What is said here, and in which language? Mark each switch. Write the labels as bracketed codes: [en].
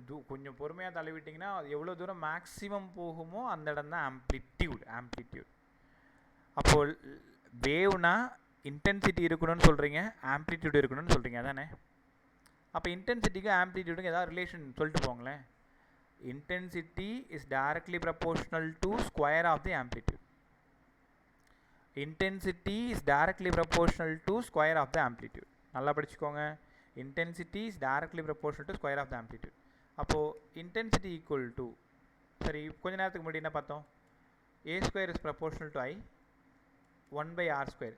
[ta] கொஞ்சம் பொறுமையாக தள்ளி விட்டிங்கன்னா எவ்வளோ தூரம் மேக்ஸிமம் போகுமோ அந்த இடம் தான் ஆம்ப்ளிடியூட். அப்போது வேவ்னா இன்டென்சிட்டி இருக்கணும்னு சொல்கிறீங்க, ஆம்ப்ளிடியூட் இருக்கணும்னு சொல்கிறீங்க, அதானே? அப்போ இன்டென்சிட்டிக்கும் ஆம்ப்ளிடியூடுக்கும் ஏதாவது ரிலேஷன் சொல்லிட்டு போங்களேன். [en] Intensity is directly proportional to square of the amplitude. Intensity is directly proportional to square of the amplitude. [ta] நல்லா படிச்சுக்கோங்க. [en] Intensity is directly proportional to square of the amplitude. [ta] அப்போது intensity equal to, சரி கொஞ்ச நேரத்துக்கு முன்னாடி என்ன பார்த்தோம்? [en] A square is proportional to I 1/R².